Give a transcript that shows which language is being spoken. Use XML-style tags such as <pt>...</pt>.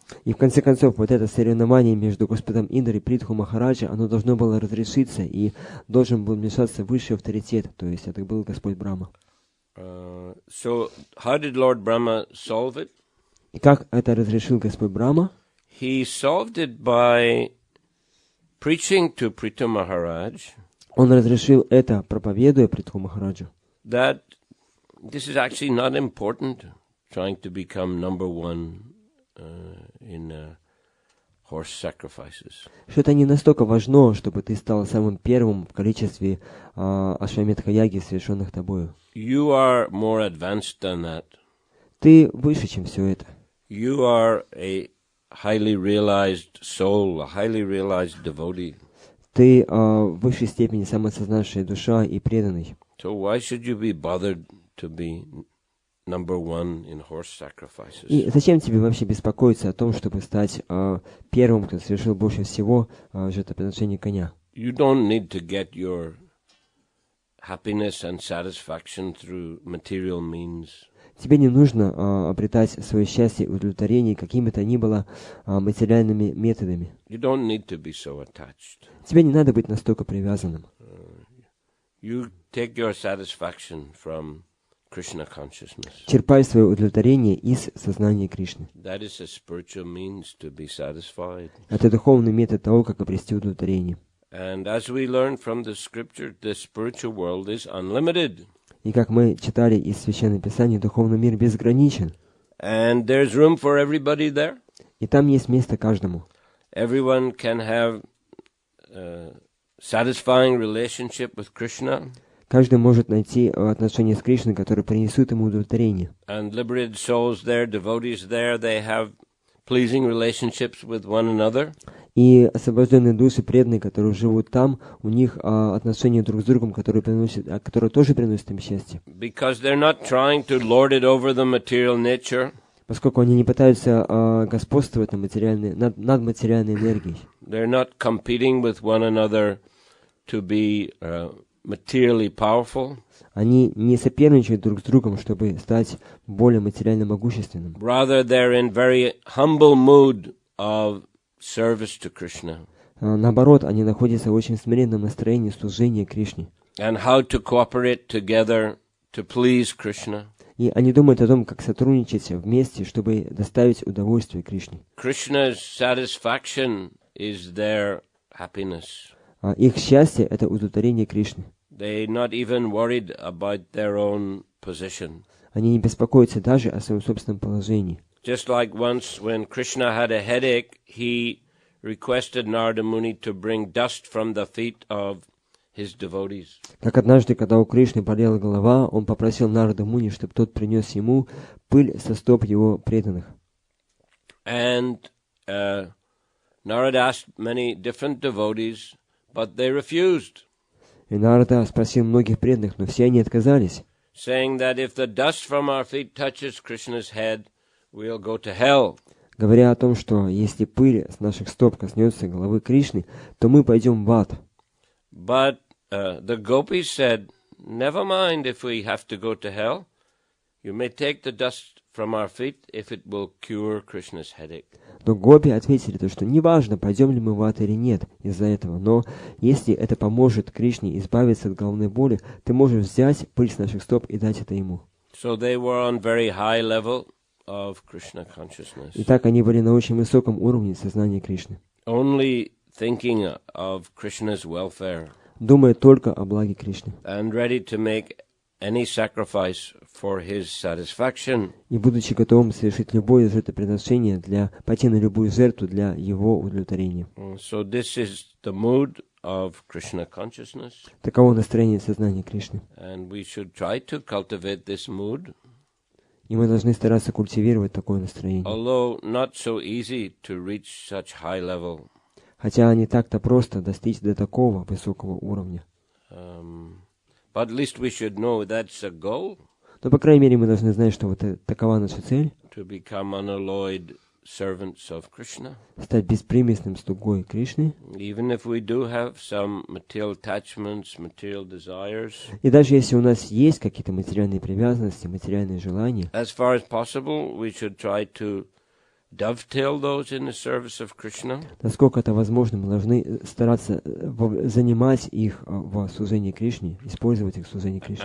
<ru>И в конце концов, вот это соревнование между Господом Индрой и Притху Махараджа, оно должно было разрешиться, и должен был вмешаться высший авторитет, то есть это был Господь Брахма.</ru> <en>So, how did Lord Brahma solve it?</en> <ru>И как это разрешил Господь Брахма?</ru> <en>He solved it by preaching to Prithu Maharaj.</en> <ru>Он разрешил это, проповедуя Притху Махараджу.</ru> <en>That this is actually not important, trying to become number one in horse sacrifices.</en> <ru>Что это не настолько важно, чтобы ты стал самым первым в количестве ашвамедха-яги, совершенных тобою.</ru> <en>You are more advanced than that.</en> <ru>Ты выше, чем все это.</ru> <en>You are a highly realized soul, a highly realized devotee.</en> <ru>Ты в высшей степени самосознавшая душа и преданный.</ru> <en>So why should you be bothered to be number one in horse sacrifices?</en> <ru>И зачем тебе вообще беспокоиться о том, чтобы стать первым, кто совершил больше всего жертвоприношение коня?</ru> <en>You don't need to get your happiness and satisfaction through material means.</en> <ru>Тебе не нужно обретать свое счастье и удовлетворение какими-то ни было материальными методами.</ru> <en>You don't need to be so attached.</en> <ru>Тебе не надо быть настолько привязанным.</ru> <en>You take your satisfaction from Krishna consciousness.</en> <ru>Черпай свое удовлетворение из сознания Кришны.</ru> <en>That is a spiritual means to be satisfied.</en> <ru>Это духовный метод того, как обрести удовлетворение.</ru> <en>And as we learn from the scripture, the spiritual world is unlimited.</en> <ru>И как мы читали из Священного Писания, духовный мир безграничен.</ru> <en>And there's room for everybody there.</en> <ru>И там есть место каждому.</ru> <en>Everyone can have satisfying relationship with Krishna.</en> <ru>Каждый может найти отношения с Кришной, которые принесут ему удовлетворение.</ru> <en>And liberated souls there, devotees there, they have pleasing relationships with one another.</en> <ru>И освобожденные души, преданные, которые живут там, у них отношения друг с другом, которые тоже приносят им счастье.</ru> <en>Because they're not trying to lord it over the material nature.</en> <ru>Поскольку они не пытаются господствовать над материальной энергией.</ru> <en>They're not competing with one another to be materially powerful.</en> <ru>Они не соперничают друг с другом, чтобы стать более материально могущественным.</ru> <en>Rather, they're in very humble mood of service to Krishna.</en> <ru>Наоборот, они находятся в очень смиренном настроении служения Кришне.</ru> <en>And how to cooperate together to please Krishna.</en> <ru>И они думают о том, как сотрудничать вместе, чтобы доставить удовольствие Кришне.</ru> <en>Krishna's satisfaction is their happiness.</en> <ru>Их счастье — это удовлетворение Кришны.</ru> <en>They're not even worried about their own position.</en> <ru>Они не беспокоятся даже о своем собственном положении.</ru> <en>Just like once when Krishna had a headache, he requested Narada Muni to bring dust from the feet of his devotees.</en> <ru>Как однажды, когда у Кришны болела голова, он попросил Нарада Муни, чтобы тот принес ему пыль со стоп его преданных.</ru> <en>And Narada asked many different devotees, but they refused.</en> <ru>И Нарада спросил многих преданных, но все они отказались.</ru> <en>Saying that if the dust from our feet touches Krishna's head, we'll go to hell.</en> <ru>Говоря о том, что если пыль с наших стоп коснется головы Кришны, то мы пойдем в ад.</ru> <en>But the gopis said, never mind if we have to go to hell. You may take the dust from our feet if it will cure Krishna's headache.</en> <ru>Но гопи ответили, что неважно, пойдем ли мы в ад или нет из-за этого, но если это поможет Кришне избавиться от головной боли, ты можешь взять пыль с наших стоп и дать это ему.</ru> <en>So they were on very high level of Krishna consciousness.</en> <ru>Итак, они были на очень высоком уровне сознания Кришны,</ru> <en>Only thinking of Krishna's welfare</en> <ru>думая только о благе Кришны</ru> <en>and ready to make any sacrifice for his satisfaction.</en> <ru>и будучи готовым совершить любое жертвоприношение, пойти на любую жертву для его удовлетворения.</ru> <en>So this is the mood of Krishna consciousness.</en> <ru>Таково настроение сознания Кришны.</ru> <en>And we should try to cultivate this mood.</en> <ru>И мы должны стараться культивировать такое настроение.</ru> <en>Although not so easy to reach such high level.</en> <ru>Хотя не так-то просто достичь до такого высокого уровня.</ru> <en>But at least we should know that's a goal.</en> <ru>Но, по крайней мере, мы должны знать, что вот такова наша цель.</ru> <en>To become unalloyed servants of Krishna.</en> <ru>Стать беспримесным слугой Кришны.</ru> <en>Even if we do have some material attachments, material desires.</en> <ru>И даже если у нас есть какие-то материальные привязанности, материальные желания,</ru> <en>as far as possible, we should try to dovetail those in the service of Krishna.</en> <ru>Насколько это возможно, мы должны стараться занимать их в служении Кришне, использовать их в служении Кришне.</ru>